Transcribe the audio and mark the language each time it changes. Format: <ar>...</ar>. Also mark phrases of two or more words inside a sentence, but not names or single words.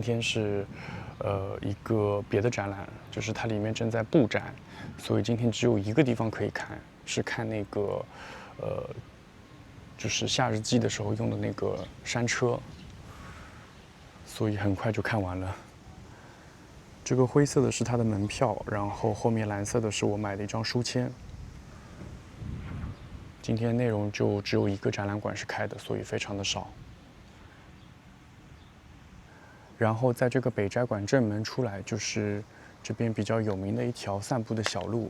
<zh>天是，一個別的展覽，就是它裡面正在布展，所以今天只有一個地方可以看，是看那個，就是夏日祭的時候用的那個山車，所以很快就看完了。這個灰色的是它的門票，然後後面藍色的是我買的一張書籤。今天內容就只有一個展覽館是開的，所以非常的少。然後在這個北齋館正門出來，就是這邊比較有名的一條散步的小路。</zh>